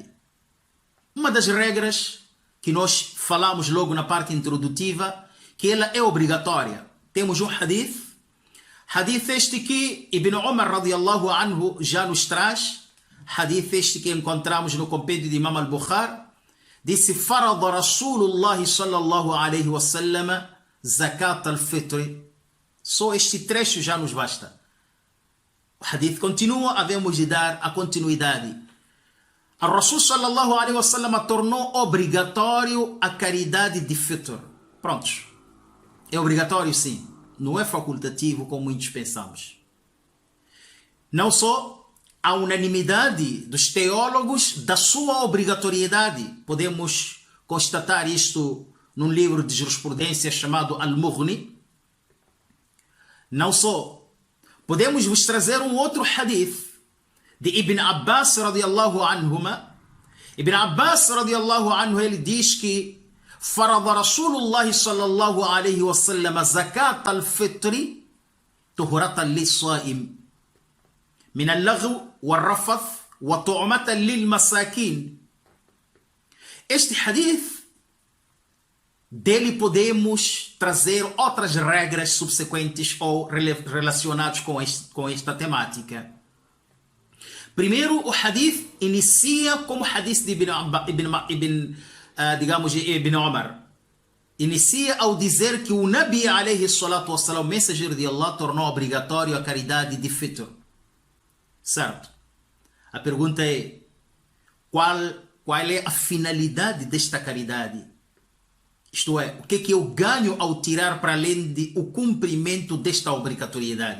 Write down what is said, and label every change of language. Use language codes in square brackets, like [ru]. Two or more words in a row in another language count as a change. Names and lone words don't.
[pt] Uma das regras que nós falamos logo na parte introdutiva, que ela é obrigatória. Temos um hadith este que Ibn Umar [ar] رضي الله عنه [pt] já nos traz, hadith este que encontramos no compêndio de Imam al-Bukhari, disse: [ar] فرض رسول الله صلى الله عليه وسلم زكاة الفطر. [pt] Só este trecho já nos basta. O hadith continua, havemos de dar a continuidade. A Rasul [ar] صلى الله عليه وسلم [pt] tornou obrigatório a caridade de fitr. Prontos. É obrigatório sim. Não é facultativo como muitos pensamos. Não só a unanimidade dos teólogos da sua obrigatoriedade. Podemos constatar isto num livro de jurisprudência chamado Al-Mughni. Não só. Podemos vos trazer um outro hadith de Ibn Abbas [ar] رضي الله عنهما. [pt] Ibn Abbas [ar] رضي الله عنه, [pt] ele diz que [ar] فرض رسول الله صلى الله عليه وسلم زكاة الفطر طهرة للصائم من اللغو والرفث وطعمة للمساكين. [pt] Este hadith, dele podemos trazer outras regras subsequentes ou relacionadas com esta temática. Primeiro, o hadith inicia como hadith de Ibn Umar. Inicia ao dizer que o Nabi [ar] عليه الصلاة والسلام, [pt] o mensageiro de Allah, tornou obrigatório a caridade de fitr. Certo? A pergunta é: qual é a finalidade desta caridade? Isto é, o que é que eu ganho ao tirar para além do cumprimento desta obrigatoriedade?